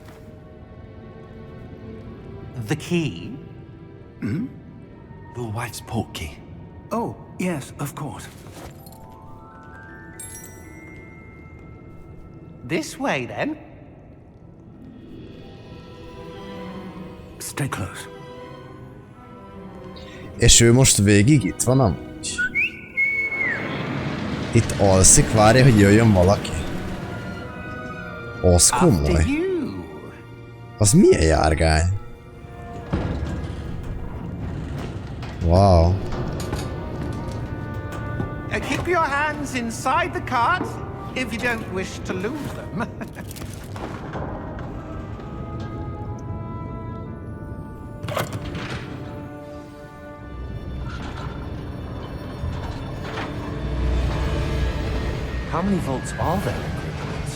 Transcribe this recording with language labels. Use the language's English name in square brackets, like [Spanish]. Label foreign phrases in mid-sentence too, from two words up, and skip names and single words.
[English] The key? Your wife's portkey. Oh, yes, of course. This way, then. Stay close. [Hungarian] És ő most végig itt van amúgy? Itt alszik, várja, hogy jöjjön valaki. Az komoly. Az milyen járgány? [English] Wow. Keep your hands inside the cart if you don't wish to lose them. How many vaults are there in Gringotts?